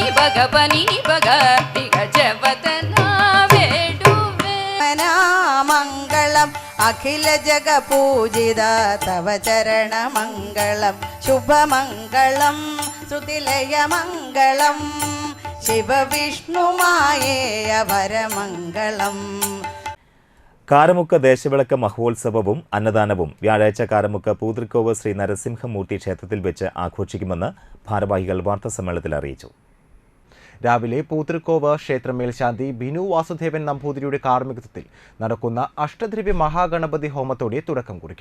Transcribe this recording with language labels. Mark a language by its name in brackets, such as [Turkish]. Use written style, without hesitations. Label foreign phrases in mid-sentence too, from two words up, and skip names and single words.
[Telugu] పని పగ దిగజవదన వేడువే మంగళం అఖిల జగ పూజిత తవ చరణ మంగళం శుభమంగళం శృతిలయ మంగళం శివ విష్ణു మాయేయ వరమంగళం. [Malayalam] കാരമുക്ക് ദേശവിളക്ക് മഹോത്സവവും അന്നദാനവും വ്യാഴാഴ്ച കാരമുക്ക് പൂതൃക്കോവ് ശ്രീ നരസിംഹമൂർത്തി ക്ഷേത്രത്തിൽ വെച്ച് ആഘോഷിക്കുമെന്ന് ഭാരവാഹികൾ വാർത്താസമ്മേളനത്തിൽ അറിയിച്ചു. രാവിലെ പൂതൃക്കോവ് ക്ഷേത്ര മേൽശാന്തി ബിനു വാസുദേവൻ നമ്പൂതിരിയുടെ കാർമ്മികത്വത്തിൽ നടക്കുന്ന അഷ്ടദ്രവ്യ മഹാഗണപതി ഹോമത്തോടെ തുടക്കം കുറിക്കും.